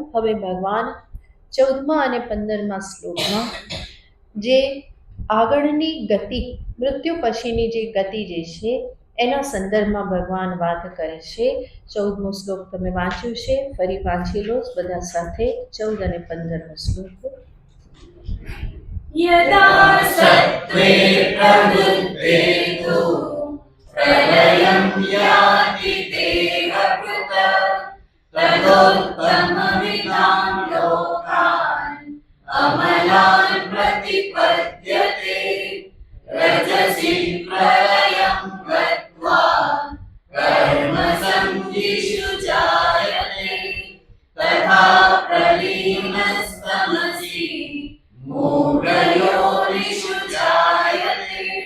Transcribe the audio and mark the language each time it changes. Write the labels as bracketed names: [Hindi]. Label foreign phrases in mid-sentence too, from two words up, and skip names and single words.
[Gujarati] હવે ભગવાન 14મા અને 15મા શ્લોકમાં જે આગળની ગતિ, મૃત્યુ પછીની જે ગતિ જે છે એના સંદર્ભમાં ભગવાન વાત કરે છે. 14મો શ્લોક તમે વાંચ્યું છે, ફરી વાંચી લો બધા સાથે. 14 અને 15મો શ્લોક. [Sanskrit] यदा सत्त्वे प्रवृद्धे तु प्रलयं याति देहभृत् तदोत्तमविदां लोकान् अमलान् प्रतिपद्यते रजसि प्रलयं गत्वा कर्मसङ्गिषु जायते तथा प्रलीनस्तमसि मूढयोनिषु जायते।